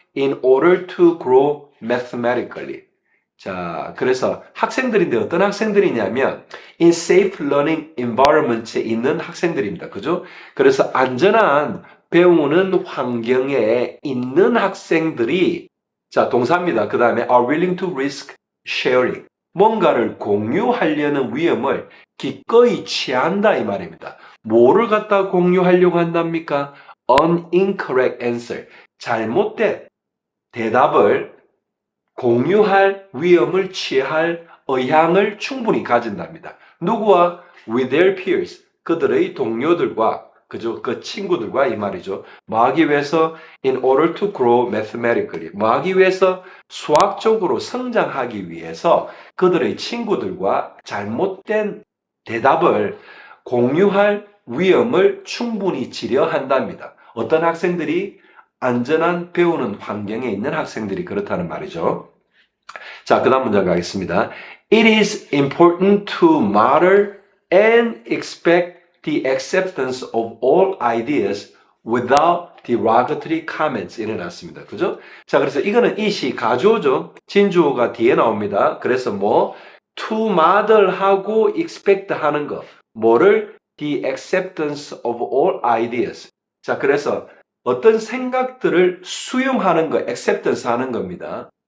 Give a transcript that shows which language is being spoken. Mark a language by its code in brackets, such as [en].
[en] in order to grow mathematically. [ko] 자, 그래서 학생들인데 어떤 학생들이냐면 [en] in safe learning environment [ko] 에 있는 학생들입니다. 그죠? 그래서 안전한 배우는 환경에 있는 학생들이 자, 동사입니다. 그 다음에 [en] are willing to risk sharing. [ko] 뭔가를 공유하려는 위험을 기꺼이 취한다 이 말입니다. 뭐를 갖다 공유하려고 한답니까? [en] An incorrect answer. [ko] 잘못된 대답을 공유할 위험을 취할 의향을 충분히 가진답니다. 누구와? [en] With their peers. [ko] 그들의 동료들과 그죠? 그 친구들과 이 말이죠. 뭐 하기 위해서? [en] In order to grow mathematically. [ko] 뭐 하기 위해서? 수학적으로 성장하기 위해서 그들의 친구들과 잘못된 대답을 공유할 위험을 충분히 지려한답니다. 어떤 학생들이? 안전한 배우는 환경에 있는 학생들이 그렇다는 말이죠. 자, 그 다음 문장 가겠습니다. [en] It is important to model and expect the acceptance of all ideas without derogatory comments. [ko] 이래 놨습니다. 그죠? 자, 그래서 이거는 이시 가주어죠. 진주어가 뒤에 나옵니다. 그래서 뭐 to model 하고 expect 하는 거. 뭐를? [en] The acceptance of all ideas. [ko] 자, 그래서 어떤 생각들을 수용하는 거, acceptance 하는 겁니다.